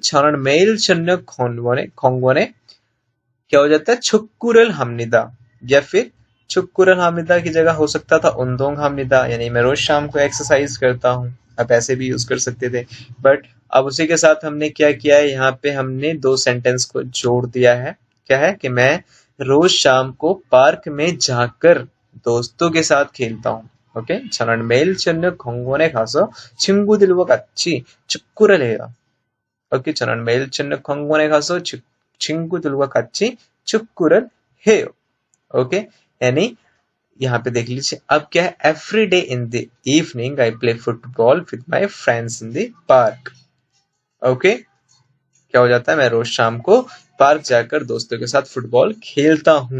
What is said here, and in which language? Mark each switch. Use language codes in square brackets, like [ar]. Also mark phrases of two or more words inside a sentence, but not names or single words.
[ko] 저는 매일 저녁 공원에 공원에 [hi] क्या हो जाता है, [ko] 축구를 합니다, [hi] या फिर [ko] 축구를 합니다 [hi] की जगह हो सकता था [ko] 운동 합니다, [hi] यानी मैं रोज शाम को एक्सरसाइज करता हूँ, आप ऐसे भी यूज कर सकते थे। बट अब उसी के साथ हमने क्या किया है, यहाँ पे हमने दो सेंटेंस को जोड़ दिया है। क्या है कि मैं रोज शाम को पार्क में जाकर दोस्तों के साथ खेलता हूँ। ओके, [ko] 저는 매일 저녁 공원에 가서 친구들과 같이 축구를 해요. 오케이, 저는 매일 저녁 공원에 가서 친구들과 같이 축구를 해요. [hi] ओके, यानी यहाँ पे देख लीजिए, अब क्या है, [en] every day in the evening I play football with my friends in the park. [hi] ओके, क्या हो जाता है, मैं रोज शाम को पार्क जाकर दोस्तों के साथ फुटबॉल खेलता हूँ।